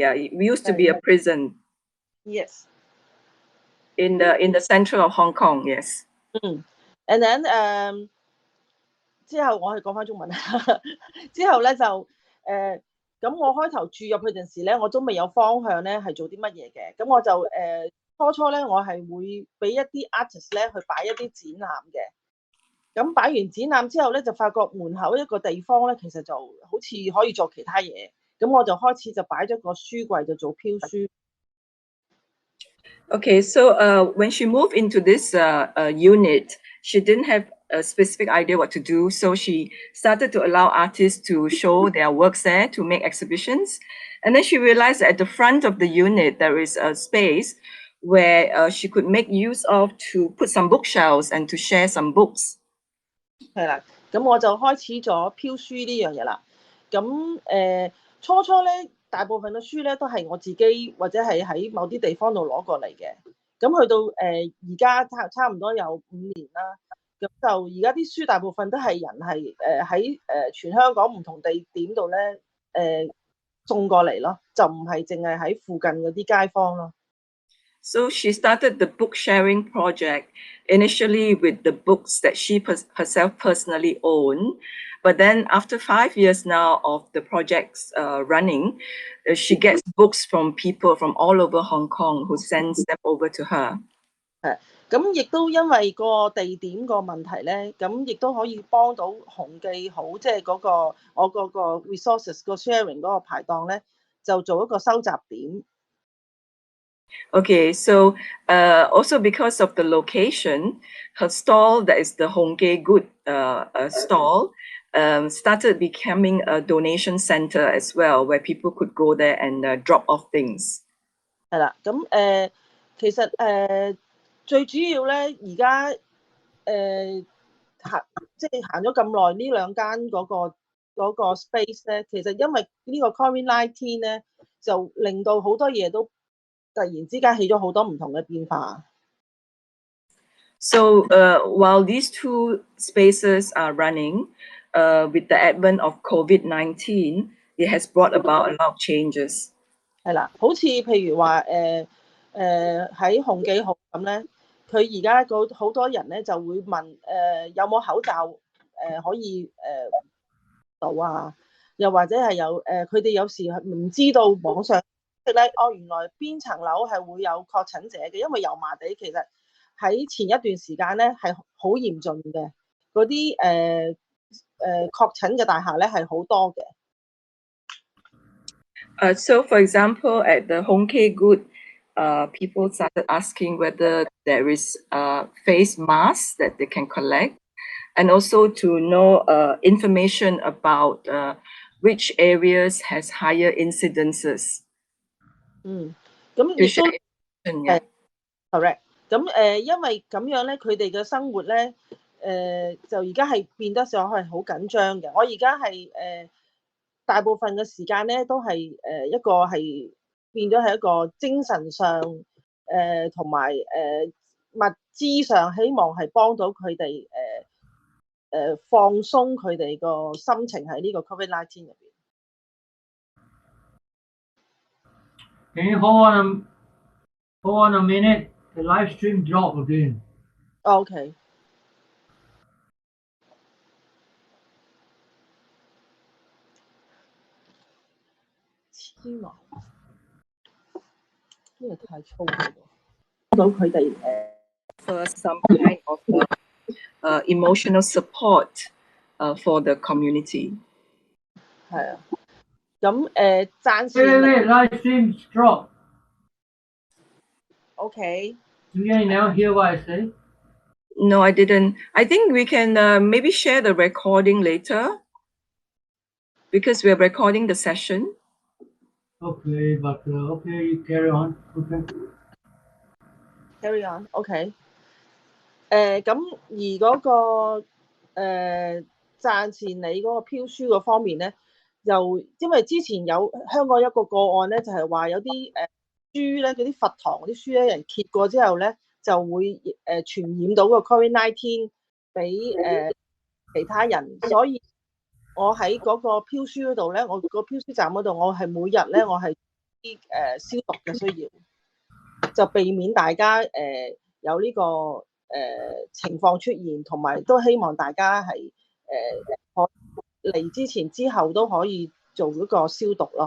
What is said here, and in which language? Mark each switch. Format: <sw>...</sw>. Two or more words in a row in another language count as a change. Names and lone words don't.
<en>Yeah, it used to be a prison. Yes. In the center of Hong Kong. Yes. And then</en> <yue>之後我係講翻中文之後咧就咁我開頭住入去陣時咧，我都未有方向咧係做啲乜嘢嘅，咁我就初咧我係會俾一啲 artist 咧去擺一啲展覽嘅，咁擺完展覽之後咧就發覺門口一個地方咧其實就好似可以做其他嘢，咁我就開始就擺咗個書櫃就做飄書。</yue> <en>Okay, so when she moved into this unit, she didn't have a specific idea what to do. So she started to allow artists to show their works there, to make exhibitions. And then she realized that at the front of the unit, there is a space where she could make use of to put some bookshelves and to share some books.</en> <yue>係啦，咁我就開始咗飄書呢樣嘢啦。咁初咧，大部分嘅書咧都係我自己或者係喺某啲地方度攞過嚟嘅。咁去到而家差唔多有5年啦。咁就而家啲書大部分都係人係喺全香港唔同地點度咧送過嚟咯，就唔係淨係喺附近嗰啲街坊咯。</yue> <en>So she started the book sharing project initially with the books that she herself personally owned. But then after 5 years now of the project's running, she gets books from people from all over Hong Kong who sends them over to her.</en> <yue>咁亦都因為個地點個問題咧，咁亦都可以幫到紅記好，即係嗰個我嗰個 resources 個 sharing 嗰個排檔咧，就做一個收集點。</yue> <en>Okay, so also because of the location, her stall, that is the HongKong Good stall, started becoming a donation center as well, where people could go there and drop off things.</en> <yue>係啦，咁其實最主要咧，而家即係行咗咁耐呢兩間嗰個 space 咧，其實因為呢個 COVID-19 咧，就令到好多嘢都突然之間起咗好多唔同嘅變化。</yue> <en>So while these two spaces are running, with the advent of COVID-19, it has brought about a lot of changes.</en> <yue>係啦，好似譬如話喺紅記號咁咧，佢而家好多人咧就會問有冇口罩可以到啊，又或者係有佢哋有時唔知道網上咧，原來邊層樓係會有確診者嘅，因為油麻地其實喺前一段時間咧係好嚴峻嘅，嗰啲確診嘅大廈咧係好多嘅。</yue> <en>So, for example, at the HongKong Good, people started asking whether there is face masks that they can collect, and also to know information about which areas has higher incidences.</en> <yue>咁亦都係 correct。咁因為咁樣咧，佢哋嘅生活咧就而家係變得上係好緊張嘅。我而家係大部分嘅時間咧都係一個係變咗係一個精神上同埋物資上，希望係幫到佢哋放鬆佢哋個心情喺呢個 COVID-19 入邊。</yue> <en>Can you hold on a minute? The live stream dropped again.</en> <yue>OK。天啊！呢個太粗啦，到佢哋</yue> <en>for some kind of emotional support for the community.</en> <yue>係啊。咁暫時</yue> <en>Wait, live stream dropped. OK。 Do you now hear what I say? No, I didn't. I think we can maybe share the recording later because we're recording the session. Okay, but okay, you carry on. Okay. Carry on.</en> <yue>OK。咁而嗰個暫時你嗰個飄書嗰方面咧，又因為之前有香港一個個案咧，就係話有啲書咧，嗰啲佛堂嗰啲書咧，人揭過之後咧，就會傳染到個 COVID-19 俾其他人，所以我喺嗰個飄書嗰度咧，我個飄書站嗰度，我係每日咧，我係啲消毒嘅需要，就避免大家有呢個情況出現，同埋都希望大家係嚟之前之後都可以做嗰個消毒咯。</yue>